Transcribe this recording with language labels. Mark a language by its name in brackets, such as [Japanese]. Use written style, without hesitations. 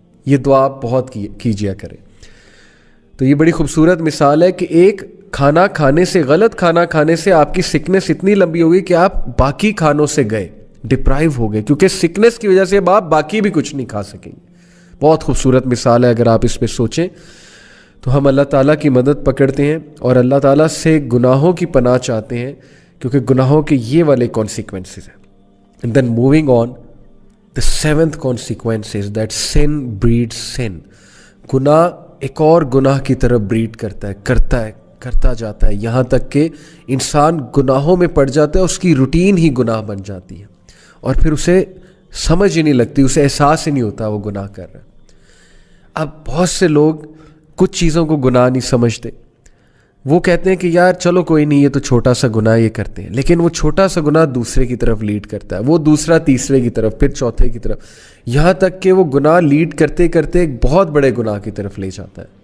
[Urdu] یہ دعا آپ بہت کیجیا کریں. تو یہ بڑی خوبصورت مثال ہے کہ ایک کھانا کھانے سے, غلط کھانا کھانے سے آپ کی سکنس اتنی لمبی ہوگی کہ آپ باقی کھانوں سے گئے, ڈپرائیو ہو گئے, کیونکہ سکنس کی وجہ سے اب آپ باقی بھی کچھ نہیں کھا سکیں گے. بہت خوبصورت مثال ہے. اگر آپ اس پہ سوچیں تو ہم اللہ تعالیٰ کی مدد پکڑتے ہیں اور اللہ تعالیٰ سے گناہوں کی پناہ چاہتے ہیں, کیونکہ گناہوں کے یہ والے کانسیکوینسز ہیں. [English] And then moving on, the seventh consequence is that sin breeds sin. [Urdu] گناہ ایک اور گناہ کی طرف بریڈ کرتا جاتا ہے, یہاں تک کہ انسان گناہوں میں پڑ جاتا ہے, اس کی روٹین ہی گناہ بن جاتی ہے, اور پھر اسے سمجھ ہی نہیں لگتی, اسے احساس ہی نہیں ہوتا وہ گناہ کر رہا ہے. اب بہت سے لوگ کچھ چیزوں کو گناہ نہیں سمجھتے, وہ کہتے ہیں کہ یار چلو کوئی نہیں, یہ تو چھوٹا سا گناہ یہ کرتے ہیں, لیکن وہ چھوٹا سا گناہ دوسرے کی طرف لیڈ کرتا ہے, وہ دوسرا تیسرے کی طرف, پھر چوتھے کی طرف, یہاں تک کہ وہ گناہ لیڈ کرتے کرتے ایک بہت بڑے گناہ کی طرف لے جاتا ہے.